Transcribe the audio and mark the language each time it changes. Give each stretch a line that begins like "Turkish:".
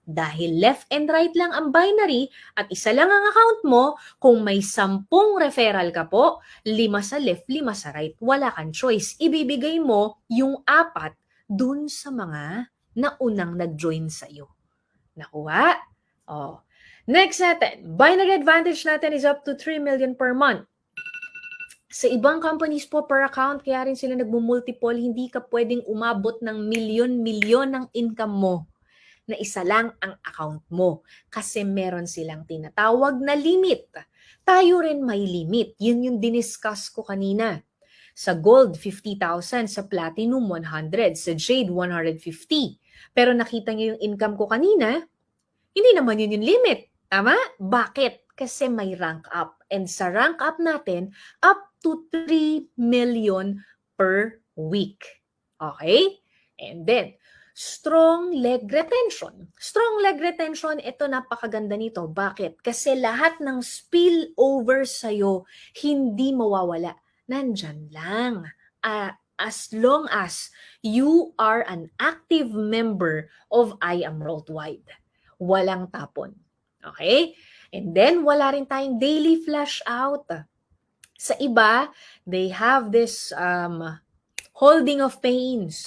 Filipino: Dahil
English: left and right
Filipino: lang ang binary at isa lang ang account mo, kung may 10 referral ka po, 5 sa left, 5 sa right. Wala kang choice. Ibibigay mo yung 4 dun sa mga naunang nag-join sa'yo. Nakuha?
English: Next natin, binary advantage natin is up to 3 million per month.
Filipino: Sa ibang companies po per account, kaya rin sila nagmumultiple, hindi ka pwedeng umabot ng milyon-milyon ng income mo na isa lang ang account mo. Kasi meron silang tinatawag na limit. Tayo rin may limit. Yun yung diniscuss ko kanina. Sa gold, 50,000. Sa platinum, 100. Sa jade, 150. Pero nakita niyo yung income ko kanina, hindi naman yun yung limit. Tama? Bakit? Kasi may rank up. And sa rank up natin,
English: up to 3 million per week.
Filipino: Okay?
English: And then, strong leg retention. Strong leg retention,
Filipino: ito napakaganda nito. Bakit? Kasi lahat ng spillover sa'yo, hindi mawawala. Nandyan lang.
English: As long as you are an active member of I Am Worldwide.
Filipino: Walang tapon.
English: Okay? And then,
Filipino: wala rin tayong
English: daily flash out.
Filipino: Sa iba,
English: they have this holding of pains.